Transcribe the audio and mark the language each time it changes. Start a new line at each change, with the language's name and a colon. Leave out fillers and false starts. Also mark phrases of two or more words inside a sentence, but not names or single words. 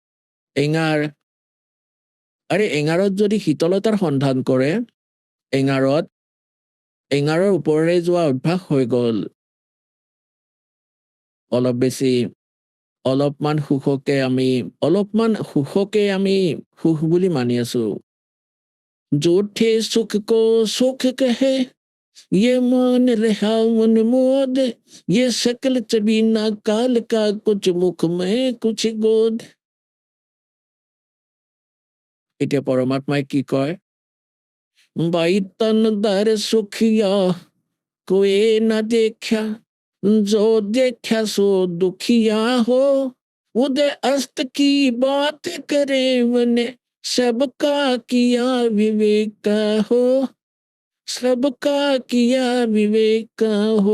Assamese: এঙাৰত যদি শীতলতাৰ সন্ধান কৰে, এঙাৰৰ ওপৰেৰে যোৱা অভ্যাস হৈ গল। অলপমান সুখকে আমি সুখ বুলি মানি আছো।
Hindi: झूठे सुख को सुख कहे, ये मान रहा मन मोद, ये सकल चबीना काल का कुछ मुख में कुछ गोद।
Assamese: এতিয়া পৰমাত্মাই কি কয়?
Hindi: बाई तन दर सुखिया कोई न देखा, जो देखा सो दुखिया हो, उदय अस्त की बात करे मने, सबका किया विवेक हो, सबका किया विवेक हो।